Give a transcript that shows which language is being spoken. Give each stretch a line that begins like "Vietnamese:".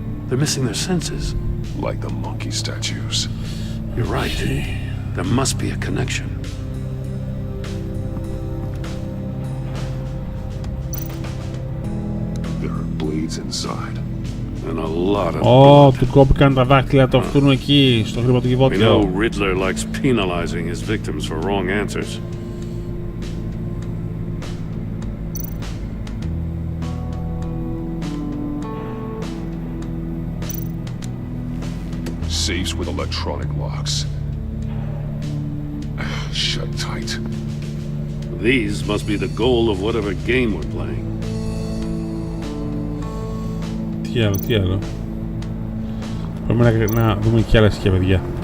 English: They're missing their senses. Like the monkey statues. You're right. There must be a connection. There are blades inside. And a lot of blood.
Greek: Του κόπηκαν τα δάχτυλα του αυτού εκεί, στο χρηματοκιβώτιο.
English: We know Riddler likes penalizing his victims for wrong answers. Safes with electronic locks. uptight. These must be the goal of whatever game we're playing.
Greek: Τι άλλο. Πρέπει να δούμε και άλλα στοιχεία, παιδιά.